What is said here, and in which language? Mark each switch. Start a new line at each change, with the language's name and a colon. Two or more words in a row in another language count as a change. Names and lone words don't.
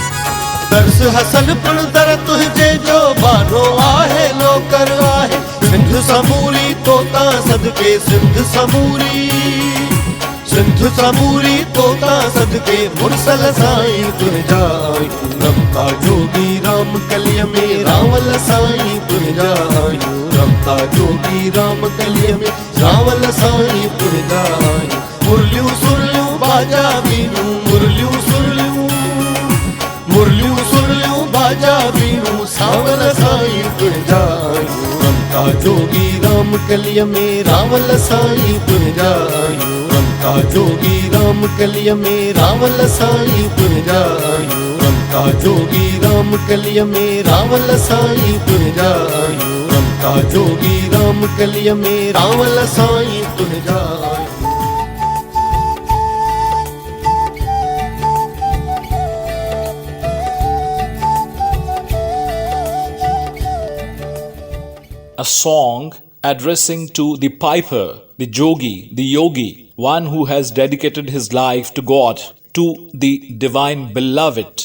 Sindhi: दर्स हसन पिण दर तुंहिंजे जो बानो आहे नौकर आहे सिंध समूरी तोता सदके सिंध समूरी, सिंध समूरी तोता सदके मुरसल साईं तुंहिंजा आहियूं। रमता जोगी राम कलीअ में रावल साईं तुंहिंजा आहियूं। रमता जोगी राम कलीअ में रावल साईं तुंहिंजा आहियूं। मुरलियूं सुरलियूं बाजा बीनूं, मुरलियूं सुरलियूं, मुरलियूं सुरलियूं बाजा बीनूं, सावल साईं तुंहिंजा आहियूं। रमता जोगी राम कलीअ में रावल साईं तुंहिंजा आहियूं। रमता जोगी राम कलीअ में रावल साईं तुंहिंजा आहियूं। रमता जोगी राम कलीअ में रावल साईं तुंहिंजा आहियूं। रमता जोगी राम कलीअ में रावल साईं तुंहिंजा आहियूं।
English: A song addressing to the piper, the jogi, the yogi, one who has dedicated his life to God, to the divine beloved.